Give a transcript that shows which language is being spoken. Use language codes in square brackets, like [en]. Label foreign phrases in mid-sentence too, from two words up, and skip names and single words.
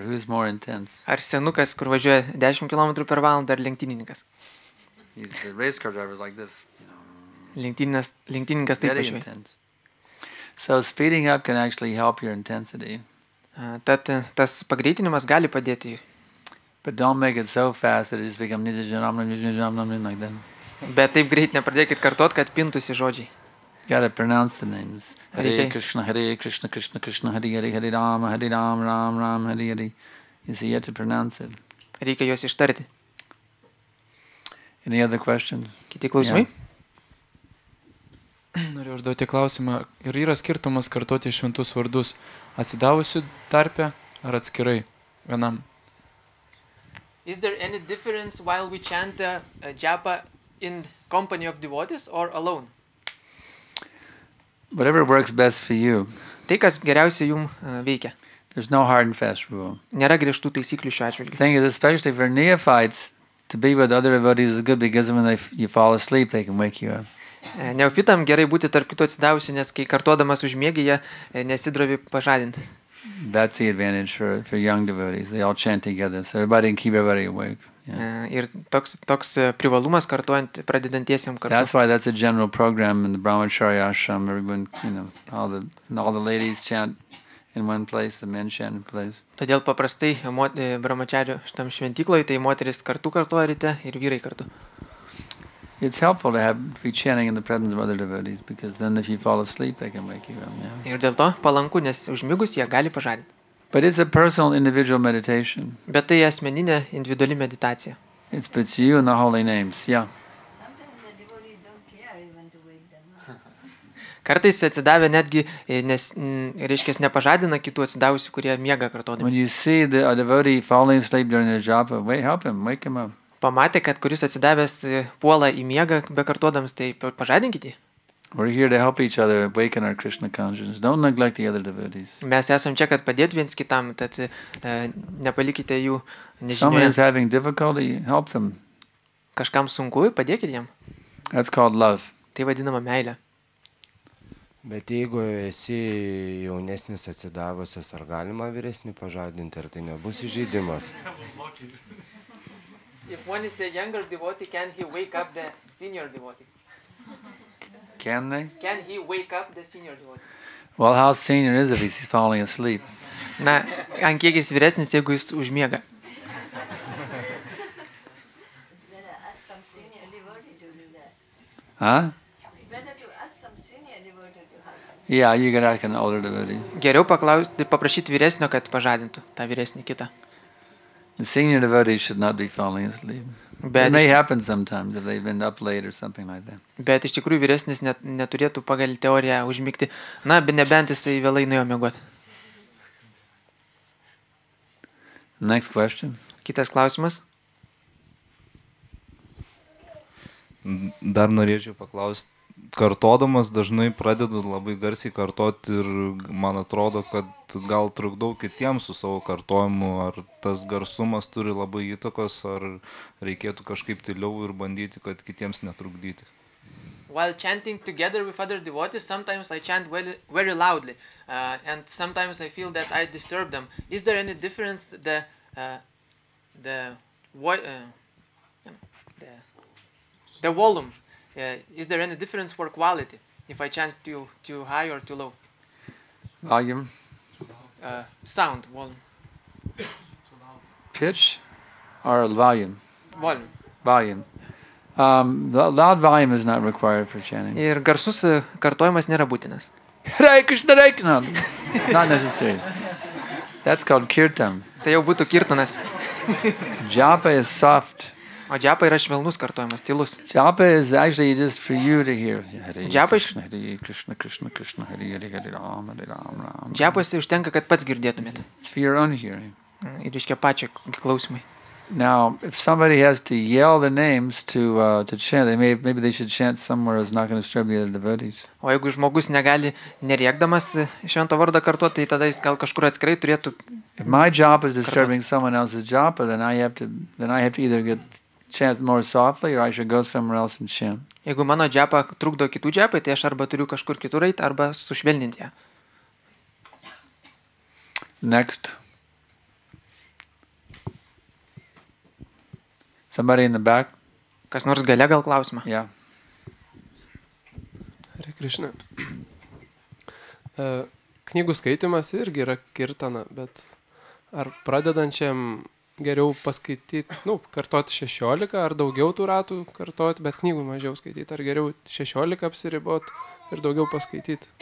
[en] Who's more intense? [lt] Ar senukas, kur važiuoja 10 km per valandą, ar lenktynininkas? [en] The race car driver is like this. [lt] Lenktynininkas taip [en] Very [lt] važiuoja. [en] intense. So speeding up can actually help your intensity. [lt] Tad tas pagreitinimas gali padėti. [en] But don't make it so fast that it just becomes like that. [lt] Bet taip greit nepradėkit kartot, kad pintųsi žodžiai. [en] You gotta pronounce the names. Hare Okay. Krishna, Krishna, Krishna, Hare Hare, Hare Rama, Ram, Ram, Hare Hare. You see, you have to pronounce it. [lt] Reikia juos ištarti. [en] Any other questions? [lt] Kiti klausimai? Noriu užduoti klausimą. Ir yra skirtumas kartoti šventus vardus atsidavusių tarpe ar atskirai vienam? [en] Is there any difference while we chant japa in company of devotees or alone? Whatever works best for you. [lt] Tai, kas geriausiai jums veikia. [en] There's no hard and fast rule. [lt] Nėra griežtų taisyklių šiuo atžvilgiu. [en] The thing is, especially for neophytes, to be with other devotees is good because when you fall asleep, they can wake you up. [lt] Neofitam gerai būti tarp kitų atsidavusių, nes kai kartuodamas užmiegi, jie nesidrovi pažadinti. [en] That's the advantage for young devotees. They all chant together, so everybody can keep everybody awake. Yeah. [lt] Ir toks privalumas kartuojant pradedantiesiam kartu. [en] That's why that's a general program in the Brahmacharya ashram. Everyone, all the ladies chant in one place, the men chant in place. [lt] Todėl paprastai brahmačario šitam šventykloje, tai moteris kartu kartuoja ryte ir vyrai kartu. [en] It's helpful to be chanting in the presence of other devotees because then if you fall asleep, they can wake you up. Yeah. [lt] Ir dėl to palanku, nes užmigus jie gali pažadinti. [en] But it's a personal, individual meditation. [lt] Bet tai asmeninė, individuali meditacija. [en] It's you and the holy names. Yeah. Sometimes the devotees don't care even to wake them up. [lt] Kartais atsidavę netgi, reiškia, nepažadina kitų atsidavusių, kurie miega kartodami. [en] When you see a devotee falling asleep during their japa, help him, wake him up. [lt] Pamatė, kad kuris atsidavęs puola į miegą be kartuodams, tai pažadinkite. [en] We're here to help each other awaken our Krishna consciousness. Don't neglect the other devotees. [lt] Mes esam čia, kad padėt viens kitam, tad nepalikite jų [en] Someone is [lt] nežinioje. [en] having difficulty, help them. [lt] Kažkam sunku, padėkite jam. [en] That's called love. [lt] Tai vadinama meilė. Bet jeigu esi jaunesnis atsidavusias, ar galima vyresnį pažadinti, ar tai nebus įžeidimas? [en] If one is a younger devotee, can he wake up the senior devotee? Can they? Can he wake up the senior devotee? Well, how senior is if he's falling asleep? [lt] Na, ant kiek jis vyresnis, jeigu jis užmiega. [en] Better ask some senior devotee to do that. Huh? It's better to ask some senior devotee to help them. Yeah, you can ask an older devotee. [lt] Geriau paprašyti vyresnio, kad pažadintų tą vyresnį kitą. [en] The senior devotees should not be falling asleep. It [lt] Bet, [en] may happen sometimes if they've been up late or something like that. [lt] bet iš tikrųjų vyresnis neturėtų pagal teoriją užmigti. Na, nebent jisai vėlai nuėjo miegoti. [en] Next question. [lt] Kitas klausimas. Dar norėčiau paklausti, kartodamas dažnai pradedu labai garsiai kartoti ir man atrodo, kad gal trukdau kitiems su savo kartojimu, ar tas garsumas turi labai įtakos, ar reikėtų kažkaip tyliau ir bandyti, kad kitiems netrukdyti. [en] While chanting together with other devotees, sometimes I chant very loudly, and sometimes I feel that I disturb them. Is there any difference the volume? Is there any difference for quality? if I chant too high or too low? Volume, Sound, volume. pitch, or volume? Volume. Volume. The loud volume is not required for chanting. [lt] Ir garsus kartojimas nėra būtinas. [en] Hare Krishna, Hare Krishna. Not necessary. That's called kirtan. [lt] Tai jau būtų kirtanas. [en] Japa is soft. [lt] O džiapa yra švelnus kartojimas, tylus. [en] Japa is actually just for you to hear. Hare Japa is- Krishna, Hare Krishna, Krishna Krishna, Hare Hare, Hare Ram, Hare Ram, Ram. [lt] Džiapasi užtenka, kad pats girdėtumėt. [en] It's for your own hearing. [lt] Ir iškia pačią klausimai. [en] Now, if somebody has to yell the names to chant, maybe they should chant somewhere that's not going to disturb the other devotees. [lt] O jeigu žmogus negali nerėkdamas švento vardą kartuoti, tai tada jis gal kažkur atskirai turėtų. [en] If my job is disturbing someone else's japa, then I have to either chant more softly, or I should go somewhere else and chant. [lt] Jeigu mano džiapa trukdo kitų džiapai, tai aš arba turiu kažkur kitur eiti, arba sušvelninti ją. [en] Next. Somebody in the back? [lt] Kas nors gale gal klausimą? [en] Yeah. Hare Krishna. [lt] Knygų skaitimas irgi yra kirtana, bet ar pradedančiam geriau paskaityti, kartoti 16 ar daugiau tų ratų kartoti, bet knygų mažiau skaityti, ar geriau 16 apsiribot ir daugiau paskaityti?